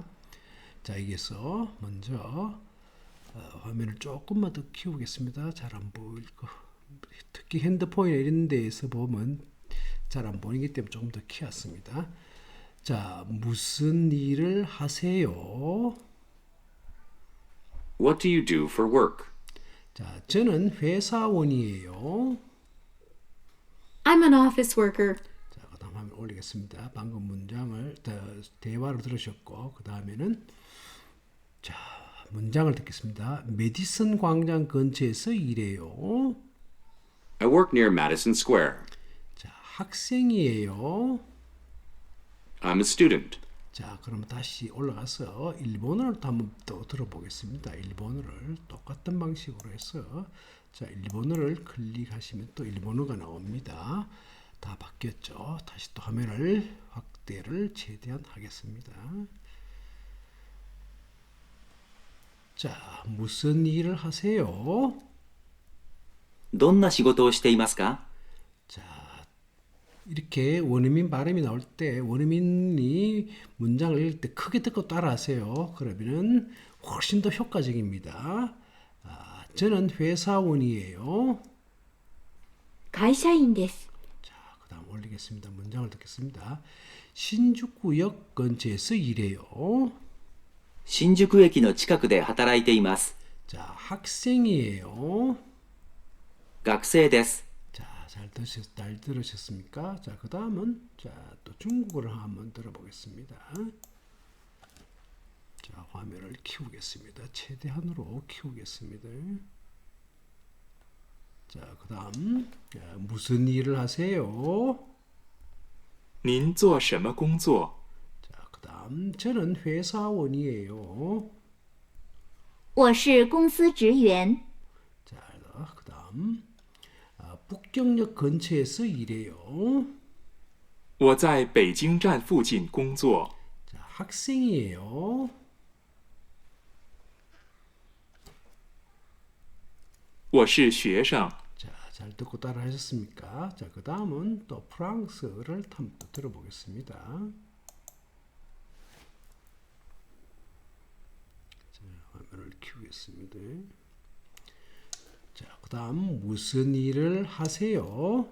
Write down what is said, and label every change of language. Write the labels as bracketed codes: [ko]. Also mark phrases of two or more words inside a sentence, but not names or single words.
[ko] 자, 여기서 먼저 화면을 조금만 더 키우겠습니다. 잘 안 보일 거. 특히 핸드폰이나 이런 데에서 보면 잘 안 보이기 때문에 조금 더 키웠습니다. 자, 무슨 일을 하세요? [en] What do you do for work? [ko] 자, 저는 회사원이에요. [en] I'm an office worker. [ko] 자, 그 다음 화면 올리겠습니다. 방금 문장을 대화를 들으셨고 그 다음에는 자, 문장을 듣겠습니다. 메디슨 광장 근처에서 일해요. I work near Madison Square. 자, 학생이에요. I'm a student. 자, 그럼 다시 올라가서 일본어를 한번 또 들어보겠습니다. 일본어를 똑같은 방식으로 해서 자, 일본어를 클릭하시면 또 일본어가 나옵니다. 다 바뀌었죠. 다시 또 화면을 확대를 최대한 하겠습니다. 자, 무슨 일을 하세요? [ja] どんな仕事をしていますか？ [ko] 자, 이렇게 원어민 발음이 나올 때 원어민이 문장을 읽을 때 크게 듣고 따라하세요. 그러면은 훨씬 더 효과적입니다. 저는 회사원이에요. [ja] 会社員です。 [ko] 자, 그 다음 올리겠습니다. 문장을 듣겠습니다. 신주쿠역 근처에서 일해요. [ja] 新宿駅の近くで働いています。 [ko] 자, 학생이에요. [ja] 学生です。 [ko] 자, 잘 들으셨습니까? 자, 그 다음은 자, 또 중국어를 한번 들어보겠습니다. 자, 화면을 키우겠습니다. 최대한으로 키우겠습니다. 자, 그 다음 무슨 일을 하세요? [zh] 您做什么工作？ [ko] 자, 그 다음 저는 회사원이에요. [zh] 我是公司职员。 [ko] 자, 그 다음 북경역 근처에서 일해요. [zh] 我在北京站附近工作。 [ko] 자, 학생이에요. [zh] 我是学生。 [ko] 자, 잘 듣고 따라 하셨습니까? 자, 그 다음은 또 프랑스어를 한번 들어보겠습니다. 자, 화면을 키우겠습니다. 자, 그 다음 무슨 일을 하세요?